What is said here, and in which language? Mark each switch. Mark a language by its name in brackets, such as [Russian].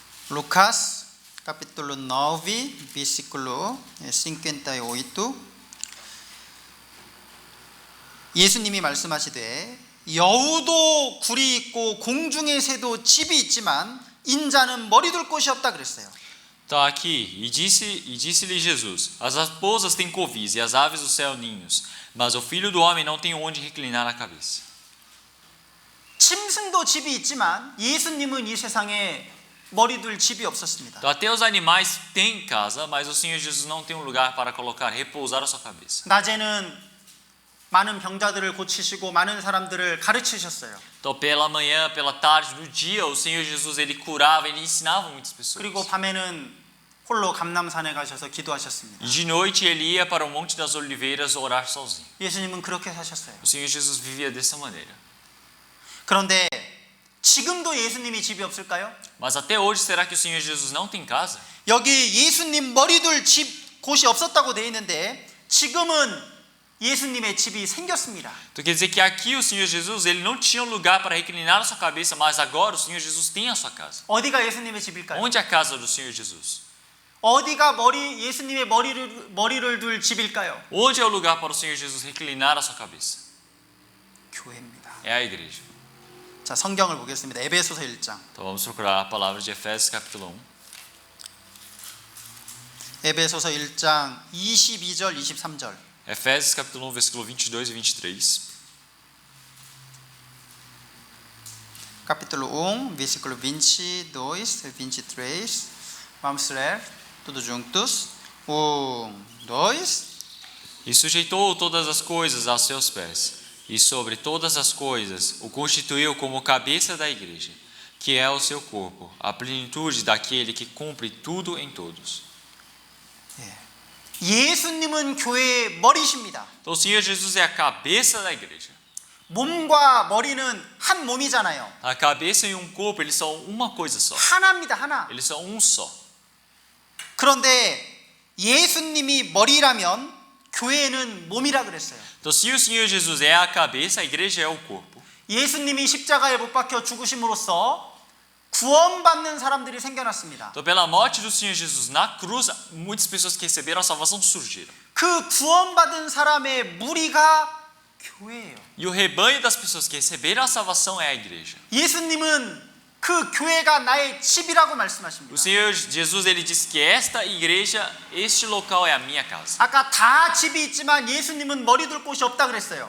[Portuguese] Lucas capítulo 9 versículo 58. [Korean] 예수님이 말씀하시되 여우도 굴이 있고 공중의 새도 집이 있지만 인자는 머리 둘 곳이 없다 그랬어요. [Portuguese] Então aqui, e disse-lhe Jesus: as raposas têm covis e as aves do céu ninhos, mas o filho do homem não tem onde reclinar a cabeça. [Korean] 짐승도 집이 있지만 예수님은 이 세상에 머리 둘 집이 없었습니다. [Portuguese] Então até os animais têm casa, mas o Senhor Jesus não tem um lugar para colocar, repousar a sua cabeça. [Korean] 낮에는 많은 병자들을 고치시고 많은 사람들을 가르치셨어요. [Portuguese] Então pela manhã, pela tarde, no dia, o Senhor Jesus ele curava, ele ensinava muitas pessoas. [Korean] 그리고 밤에는 홀로 감람산에 가셔서 기도하셨습니다. [Portuguese] E de noite ele ia para o Monte das Oliveiras orar sozinho. [Korean] 예수님은 그렇게 사셨어요. [Portuguese] O Senhor Jesus vivia dessa maneira. [Korean] 그런데 지금도 예수님이 집이 없을까요? [Portuguese] Mas até hoje, será que o Senhor Jesus não tem casa? [Korean] 여기 예수님 머리둘 집 곳이 없었다고 되어 있는데 지금은 예수님의 집이 생겼습니다. [Portuguese] Então quer dizer que aqui o Senhor Jesus ele não tinha um lugar para reclinar a sua cabeça, mas agora o Senhor Jesus tem a sua casa. [Korean] 어디가 예수님의 집일까요? [Portuguese] Onde é a casa do Senhor Jesus? [Korean] 어디가 예수님의 머리를 둘 집일까요? [Portuguese] Onde é o lugar para o Senhor Jesus reclinar a sua cabeça? [Korean] 교회입니다. [Portuguese] É a igreja. [Korean] 자, 성경을 보겠습니다. 에베소서 1장. [Portuguese] Então vamos procurar a palavra de Efésios capítulo 1. [Korean] 에베소서 1장 22절 23절. [Portuguese] Efésios capítulo 1, versículo 22 e 23. Capítulo 1, versículo 22 e 23. Vamos ler tudo juntos. 1, 2. E sujeitou todas as coisas aos seus pés, e sobre todas as coisas o constituiu como cabeça da igreja, que é o seu corpo, a plenitude daquele que cumpre tudo em todos. [Korean] 예수님은 교회의 머리십니다. [Portuguese] Então o Senhor Jesus é a cabeça da igreja. [Korean] 몸과 머리는 한 몸이잖아요. [Portuguese] A cabeça e um corpo, eles são uma coisa só. [Korean] 하나입니다. 하나. [Portuguese] Eles são um só. [Korean] 그런데 예수님이 머리라면 교회는 몸이라 그랬어요. [Portuguese] Então se o Senhor Jesus é a cabeça, a igreja é o corpo. [Korean] 예수님이 십자가에 못 박혀 죽으심으로써 구원받는 사람들이 생겨났습니다. [Portuguese] Então pela morte do Senhor Jesus na cruz, muitas pessoas que receberam a salvação surgiram. [Korean] 그 구원받은 사람의 무리가 교회예요. [Portuguese] E o rebanho das pessoas que receberam a salvação é a igreja. [Korean] 예수님은 그 교회가 나의 집이라고 말씀하십니다. [Portuguese] O Senhor Jesus ele disse que esta igreja, este local é a minha casa. [Korean] 아까 다 집이 있지만 예수님은 머리 둘 곳이 없다 그랬어요.